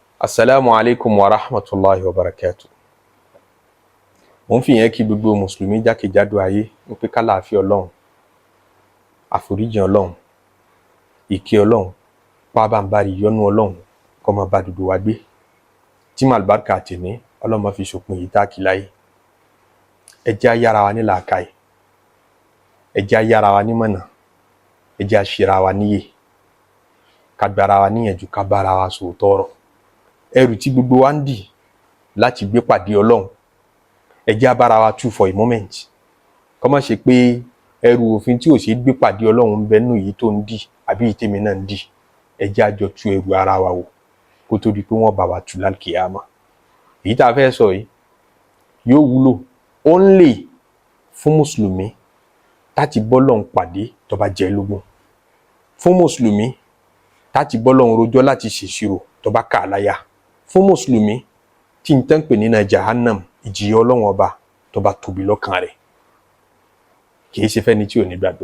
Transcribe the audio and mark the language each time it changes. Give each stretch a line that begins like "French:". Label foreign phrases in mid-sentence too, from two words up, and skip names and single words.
Arabic: السلام عليكم ورحمة الله وبركاته.
Yoruba: Mo ń fi yẹn kí gbogbo mùsùlùmí jákèjádò ayé wípé kálàáfíà Ọlọ́run, àforíjìn Ọlọ́run, ìkẹ́ Ọlọ́run, pábànbárì ìyọ́nú Ọlọ́run kó máa bá gbogbo wa gbé. Tí màlúbáríkà tèmi Ọlọ́run máa fi ṣòpin yìí táàkì láyé. Ẹ jẹ́ á yára wa ní làákàyè, ẹ jẹ́ á yára wa nímọ̀nà, ẹ jẹ́ á ṣera wa níyè, ká gbára wa níyànjú, ká bára wa sòótọ́ ọ̀rọ̀. Ẹrù tí gbogbo wa ń dì láti gbé pàdé Ọlọ́run, ẹ jẹ́ á bára wa tú
English: for a moment.
Yoruba: Kó má ṣe pé ẹrù òfin tí ò ṣe gbé pàdé Ọlọ́run ń bẹ nínú èyí tó ń dì àbí èyí tèmi náà ń dì. Ẹ jẹ́ á jọ tú ẹrù ara wa wò kó tó di pé wọ́n bá wa tú lálkìyámà. Èyí tá a fẹ́ sọ yìí yóò wúlò only fún mùsùlùmí láti bọ́lọ́run pàdé tó bá jẹ lógún, fún mùsùlùmí láti bọ́lọ́run rojọ́ láti ṣèṣirò tó bá kà á láyà, fún mùsùlùmí tí n tán pè nínú jahannam ìjìyà Ọlọ́run ọba tó bá tóbi lọ́kàn rẹ̀, kìí ṣe fẹ́ni tí ò ní gbàgbọ́.